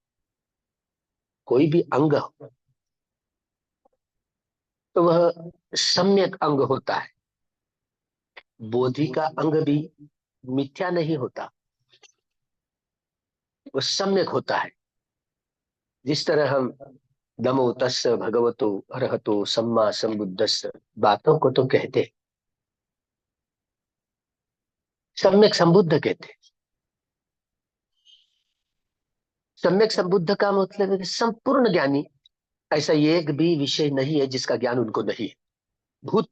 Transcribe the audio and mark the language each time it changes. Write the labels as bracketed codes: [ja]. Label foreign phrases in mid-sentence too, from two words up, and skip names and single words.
[hi] कोई भी अंग हो तो वह सम्यक अंग होता है। बोधि का अंग भी मिथ्या नहीं होता, वो सम्यक होता है। जिस तरह हम [pi] नमो तस्स भगवतो अरहतो सम्मा संबुद्धस्स [hi] बातों को तो कहते हैं, सम्यक संबुद्ध कहते हैं। सम्यक संबुद्ध का मतलब है कि संपूर्ण ज्ञानी। ऐसा एक भी विषय नहीं है जिसका ज्ञान उनको नहीं है।